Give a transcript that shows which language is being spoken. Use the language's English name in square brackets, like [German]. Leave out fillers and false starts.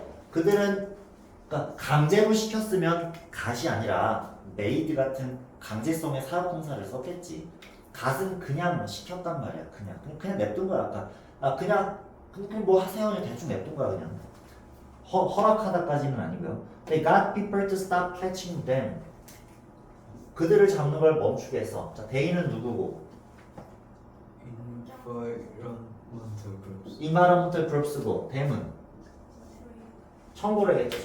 [Korean] 그들은 그러니까 강제로 시켰으면 gat이 아니라 made 같은 강제성의 사역동사를 썼겠지. gat은 그냥 시켰단 말이야. 그냥 냅둔 거야. 그냥 뭐 하세요. 대충 냅둔 거야 그냥. 허락하다까지는 아니고요. [English] They got people to stop catching them. [Korean] 그들을 잡는 걸 멈추게 했어. 자, they는 누구고? [English] environmental groups. [Korean] environmental groups고 them은 청고래겠죠.